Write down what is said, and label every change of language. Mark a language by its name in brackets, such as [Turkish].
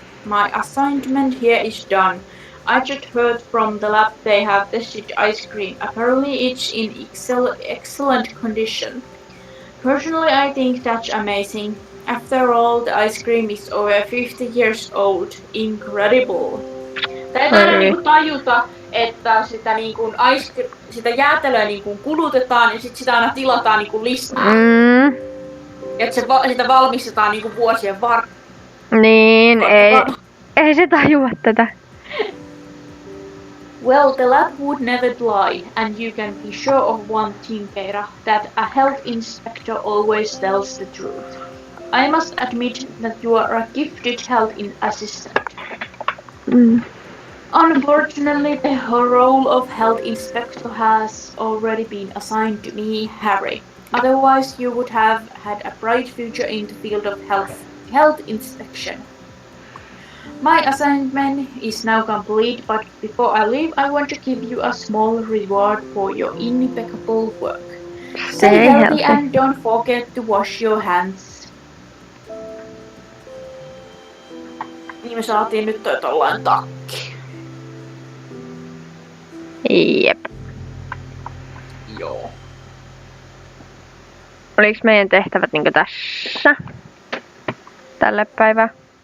[English] My assignment here is done. I just heard from the lab they have tested ice cream. Apparently it's in excellent condition. Personally, I think that's amazing. After all, the ice cream is over 50 years old. Incredible. [Finnish] Tää ei niinku tajuta, että sitä, niinku sitä jäätelöä niinku kulutetaan ja sit sitä aina tilataan niinku lisää. Että sitä valmistetaan niinku vuosien varrella. Niin, ei se tajua tätä. [English] Well, the lab would never lie, and you can be sure of one thing, Keira, that a health inspector always tells the truth. I must admit that you are a gifted health assistant. Unfortunately, the role of health inspector has already been assigned to me, Harry. Otherwise, you would have had a bright future in the field of health inspection. My assignment is now complete, but before I leave, I want to give you a small reward for your impeccable work. Stay healthy and don't forget to wash your hands. [Finnish] Niin me saatiin nyt tollain takki. Jep. Joo. Oliks meidän tehtävät niinku tässä? Tälle päivää?